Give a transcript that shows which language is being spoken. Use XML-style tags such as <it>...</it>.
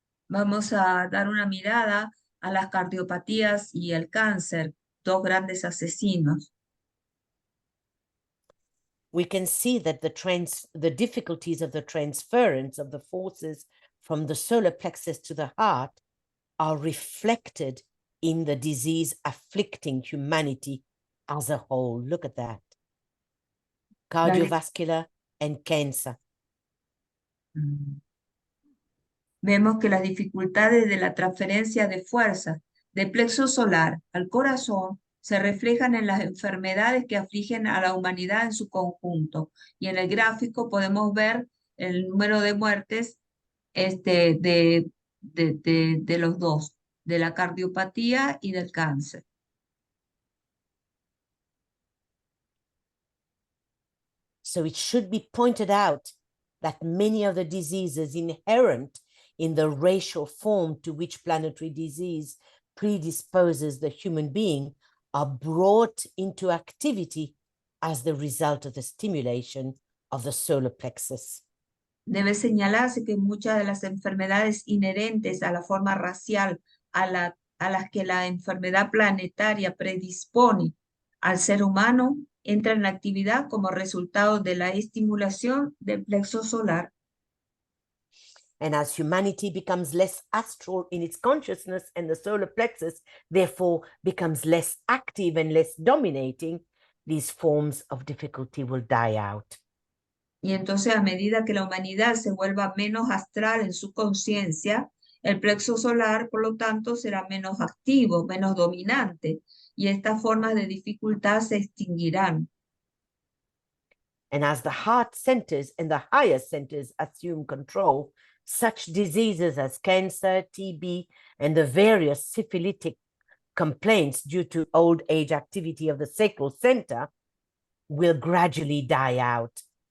<es>Vamos a dar una mirada a las cardiopatías y el cáncer, dos grandes asesinos.</es> <en>We can see that the difficulties of the transference of the forces from the solar plexus to the heart are reflected in the disease afflicting humanity as a whole. Look at that. Cardiovascular and cancer.</en> <es>Vemos que las dificultades de la transferencia de fuerza del plexo solar al corazón se reflejan en las enfermedades que afligen a la humanidad en su conjunto. Y en el gráfico podemos ver el número de muertes de los dos, de la cardiopatía y del cáncer.</es> <en>So it should be pointed out that many of the diseases inherent in the racial form to which planetary disease predisposes the human being are brought into activity as the result of the stimulation of the solar plexus.</en> <es>Debe señalarse que muchas de las enfermedades inherentes a la forma racial a las que la enfermedad planetaria predispone al ser humano entran en actividad como resultado de la estimulación del plexo solar.</es> <en>And as humanity becomes less astral in its consciousness and the solar plexus therefore becomes less active and less dominating, these forms of difficulty will die out.</en> <es>Y entonces a medida que la humanidad se vuelva menos astral en su conciencia, el plexo solar, por lo tanto, será menos activo, menos dominante, y estas formas de dificultad se extinguirán.</es> <en>And as the heart centers and the higher centers assume control, such diseases as cancer, TB, and the various syphilitic complaints due to old age activity of the sacral center will gradually die out.</en>